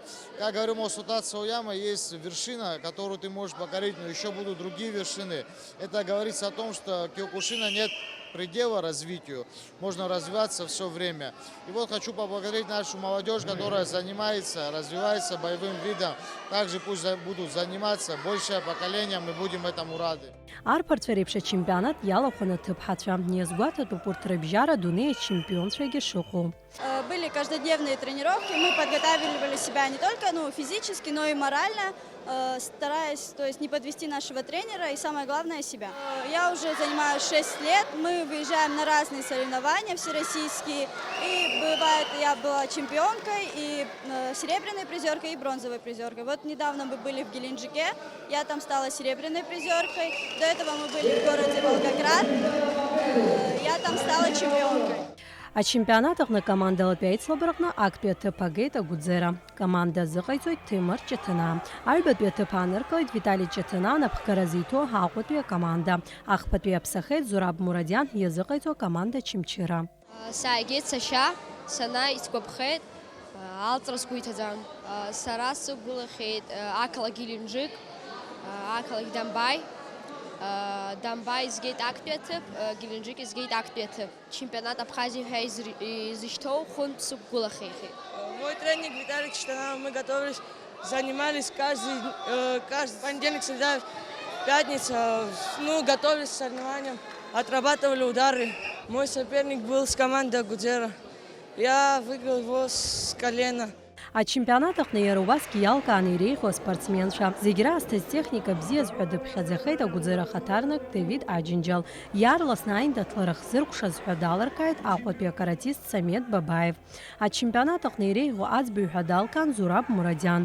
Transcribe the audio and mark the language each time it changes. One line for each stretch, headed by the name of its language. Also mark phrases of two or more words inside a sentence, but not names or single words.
Russian: Как говорил Масутацу Саояма, есть вершина, которую ты можешь покорить, но еще будут другие вершины. Это говорится о том, что киокушина нет предела развитию. Можно развиваться все время. И вот хочу поблагодарить нашу молодежь, которая занимается, развивается боевым видом. Также пусть будут заниматься большее поколение, мы будем этому рады.
Abkhazian: Арԥарцәа реиԥш ачемпионат иалахәын аҭыԥҳацәа. Иазгәаҭатәуп урҭ рыбжьара дунеи ачемпионцәагьы шыҟоу.
Russian: Были каждодневные тренировки, мы подготавливали себя не только физически, но и морально, стараясь не подвести нашего тренера и, самое главное, себя. Я уже занимаюсь 6 лет, мы выезжаем на разные соревнования всероссийские, и бывает, я была чемпионкой, и серебряной призеркой, и бронзовой призеркой. Вот недавно мы были в Геленджике, я там стала серебряной призеркой, до этого мы были в городе Волгоград, я там стала чемпионкой.
Abkhazian: А чемпионатах на команда Латвиаицлабырҟны актәи аҭыԥ агеит агәӡара. Команда зыҟаиҵоит Ҭемыр Ҷыҭына. Аҩбатәи аҭыԥ ааныркылеит Витали Ҷыҭына, анаԥхгара зиҭо Аҟәатәи акоманда. Ахԥатәи аԥсахеит Зураб Мурадиан иазыҟаиҵо акоманда Чымчыра. Сааигеит сашьа, санааи сгәаԥхеит, алҵра сгәы иҭаӡан. Сара сықәгәылахьеит ақалақь Геленџик, ақалақь Дамбаи. Дамбаи изгеит актәи аҭыԥ, Геленџик изгеит актәи аҭыԥ. Чемпионат Абхазии ҳәа изышьҭоу хәынтә сықәгәылахьеит.
Russian: Мой тренер Виталий Читанава, мы готовились, занимались каждый понедельник, среда, пятница, готовились к соревнованиям, отрабатывали удары. Мой соперник был с командой Гудзера. Я выиграл его с колена.
Abkhazian: А чемпионатаҟны иара убасгьы иалкааны иреиӷьу аспортсменцәа. Зегь раасҭа зтехника бзиа зҳәа дыԥхьаӡахеит агәӡара ахаҭарнак Давид Аџьынџьал. Иаарласны аиндаҭлара хзыркәшаз ҳәа далыркааит Аҟәатәи акаратист Самет Бабаев. Ачемпионатаҟны иреиӷьу аӡбаҩ ҳәа далкаан Зураб Мурадиан.